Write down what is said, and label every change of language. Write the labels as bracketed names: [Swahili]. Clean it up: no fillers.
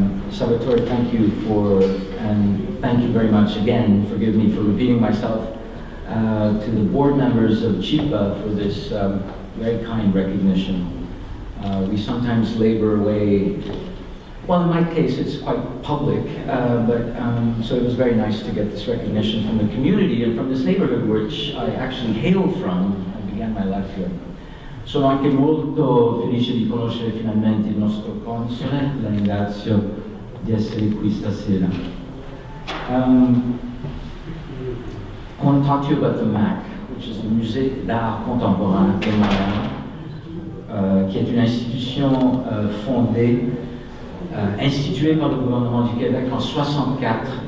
[English] Salvatore, thank you and thank you very much again, forgive me for repeating myself, to the board members of Cibpa for this very kind recognition. We sometimes labor away. Well, in my case, it's quite public, so it was very nice to get this recognition from the community and from this neighborhood, which I actually hail from. I began my life here. [Italian] Sono anche molto felice di conoscere finalmente il nostro console, la ringrazio di essere qui stasera. [English] I want to talk to you about the MAC, which is the Musée d'Art Contemporain de Montréal, [French] qui est une institution fondée, instituée par le gouvernement du Québec en 1964.